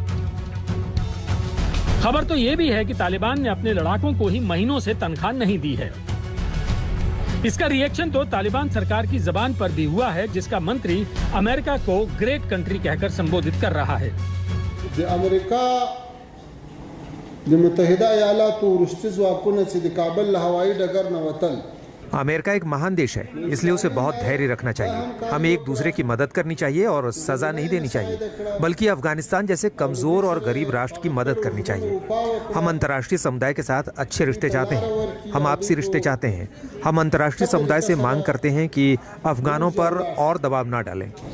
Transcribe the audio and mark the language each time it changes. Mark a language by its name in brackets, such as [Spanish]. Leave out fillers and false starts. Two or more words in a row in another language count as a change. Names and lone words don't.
[Hindi] खबर तो ये भी है कि तालिबान ने अपने लड़ाकों को ही महीनों से तनख्वाह नहीं दी है। इसका रिएक्शन तो तालिबान सरकार की जबान पर भी हुआ है, जिसका मंत्री अमेरिका को [English] great country [Hindi] कहकर संबोधित कर रहा है। [Pashto] د متحده ایالاتو وروستي ځواکونه چې د کابل له هوایي ډګر نه وتل [Hindi] अमेरिका एक महान देश है, इसलिए उसे बहुत धैर्य रखना चाहिए। हमें एक दूसरे की मदद करनी चाहिए और सजा नहीं देनी चाहिए, बल्कि अफगानिस्तान जैसे कमजोर और गरीब राष्ट्र की मदद करनी चाहिए। हम अंतर्राष्ट्रीय समुदाय के साथ अच्छे रिश्ते चाहते हैं, हम आपसी रिश्ते चाहते हैं। हम अंतर्राष्ट्रीय समुदाय से मांग करते हैं कि अफगानों पर और दबाव न डालें।